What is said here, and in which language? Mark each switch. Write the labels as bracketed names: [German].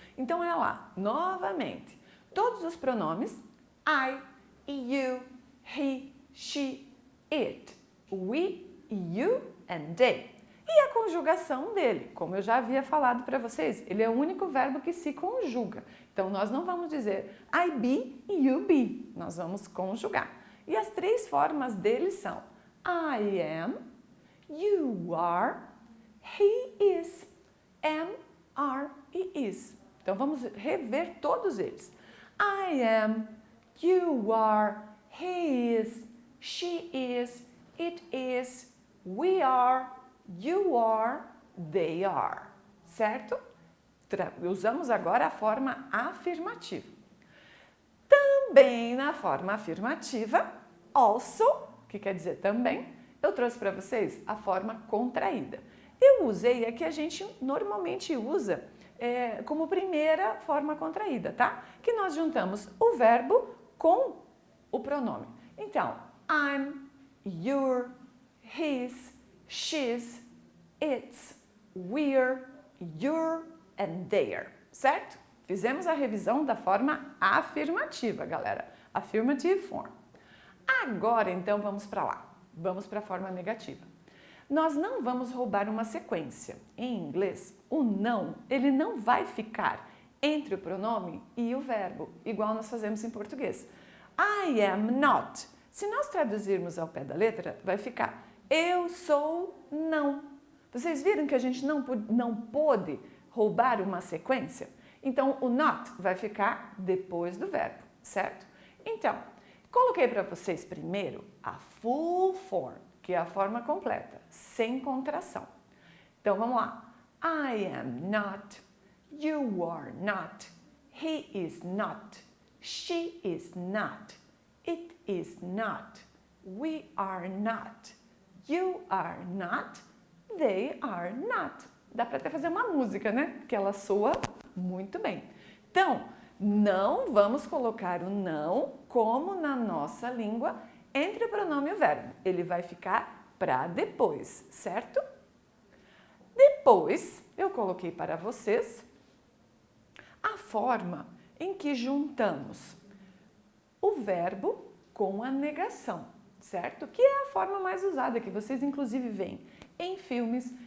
[Portuguese] Então, é lá, novamente, todos os pronomes [English] I, you, he, she, it, we, you and they. [Portuguese] E a conjugação dele, como eu já havia falado para vocês, ele é o único verbo que se conjuga. Então, nós não vamos dizer [English] I be [Portuguese] e [English] you be, [Portuguese] nós vamos conjugar. E as três formas dele são [English] I am, you are, he is, am, are e is. [Portuguese] Então, vamos rever todos eles. [English] I am, you are, he is, she is, it is, we are, you are, they are. [Portuguese] Certo? Usamos agora a forma afirmativa. Também na forma afirmativa, also, que quer dizer também, eu trouxe para vocês a forma contraída. Eu usei a que a gente normalmente usa como primeira forma contraída, tá? Que nós juntamos o verbo com o pronome. [English] Então, I'm, you're, his, she's, it's, we're, you're and they're, certo? [Portuguese] Fizemos a revisão da forma afirmativa, galera. [English] Affirmative form. [Portuguese] Agora, então, vamos para lá. Vamos para a forma negativa. Nós não vamos roubar uma sequência. Em inglês, o não, ele não vai ficar entre o pronome e o verbo, igual nós fazemos em português. [English] I am not. [Portuguese] Se nós traduzirmos ao pé da letra, vai ficar eu sou não. Vocês viram que a gente não pôde roubar uma sequência? Então, o not vai ficar depois do verbo, certo? Então, coloquei para vocês primeiro a full form, que é a forma completa, sem contração. Então, vamos lá. [English] I am not, you are not, he is not, she is not, it is not, we are not, you are not, they are not. [Portuguese] Dá para até fazer uma música, né? Porque ela soa muito bem. Então, não vamos colocar o não como na nossa língua entre o pronome e o verbo. Ele vai ficar para depois, certo? Depois, eu coloquei para vocês a forma em que juntamos o verbo com a negação, certo? Que é a forma mais usada, que vocês inclusive veem em filmes,